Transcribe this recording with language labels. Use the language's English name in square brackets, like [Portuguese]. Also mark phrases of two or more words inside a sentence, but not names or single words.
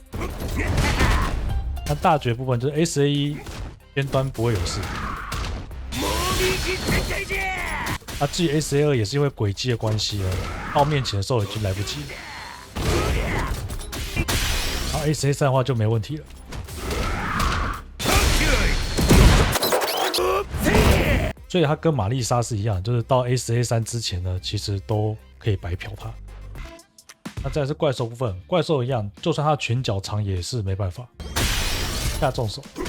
[Chinese] 那大絕部分就是 SA1 尖端不會有事。至於 SA2 也是因為軌跡的關係呢，到面前的時候已經來不及了。然後 SA3 的話就沒問題了。所以它跟瑪麗莎是一樣，就是到 SA3 之前呢，其實都可以白嫖它。那再來是怪獸部分，怪獸一樣，就算它拳腳長也是沒辦法下重手。